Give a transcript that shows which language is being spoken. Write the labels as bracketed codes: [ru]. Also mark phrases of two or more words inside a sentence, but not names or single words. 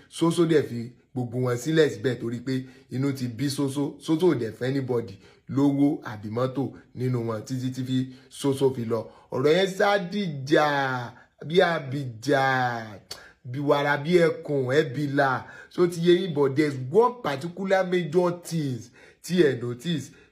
[yo] Soso dẹ̀ fi gbogbo wọn sílẹ̀ síbẹ̀ torí pé inú ti bí Soso. Soso ò dẹ̀ fẹ́ anybody lówó àbí mọ́tò nínú wọn títí tí fi Soso fi lọ. Ọ̀rọ̀ yẹn sá dìjà. bí àbíjà, bí wàrà, bí ẹkùn, ẹ bí là. So ti yé yín, [en] but there's one particular major things tí ẹ notice.